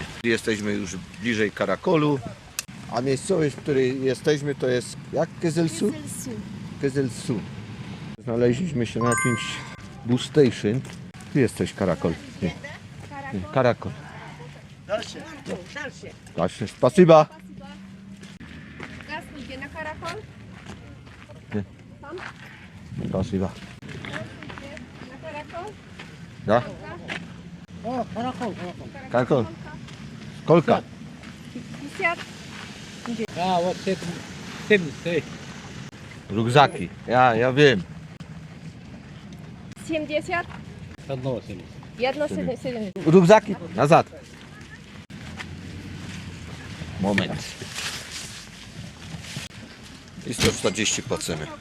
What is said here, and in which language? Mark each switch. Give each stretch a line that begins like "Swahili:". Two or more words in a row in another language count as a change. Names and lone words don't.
Polish: Jesteśmy już bliżej Karakolu, a miejscowość, w której jesteśmy, to jest jak Kezelsu? Kezelsu. Znaleźliśmy się na jakimś
English: bus station.
Polish: Tu jest coś Karakol. Nie. Nie. Karakol. Dalsze.
Russian: Spasiba. Здравствуйте, на Каракол? Spasiba. На Каракол? Da? Karakol. Kolka. 50? А, вот это 70.
Polish: Rugzaki. Ja wiem. 70?
Russian: Одного 70.
Polish: Jedno 70. Rugzaki. Nazad. Moment. I 140 płacimy.